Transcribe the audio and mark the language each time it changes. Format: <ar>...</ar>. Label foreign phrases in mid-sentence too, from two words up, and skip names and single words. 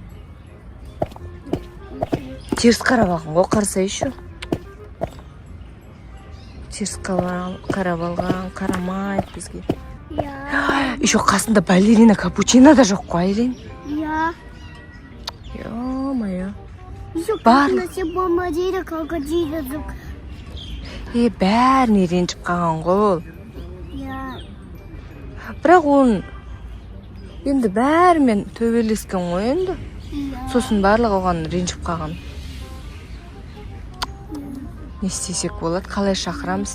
<kk>Теріс қарап алған ғой, қарасайшы. Теріс қарап алған, қарамайды бізге. Иә. Еще қасында балерина капучино да жоқ қой, Айлин. Иә.</kk> <ru>Ё-моё. Еще</ru> <kk>Бар.</kk> <ru>как-то бомбардира, крокодила звук.</ru> <kk>Бәріне ренжіп қалған ғой ол. Иә. Бірақ оның енді бәрімен төбелескен ғой енді. Иә. Сосын барлығы оған ренжіп қалған. Не істесек болады, қалай шақырамыз?</kk>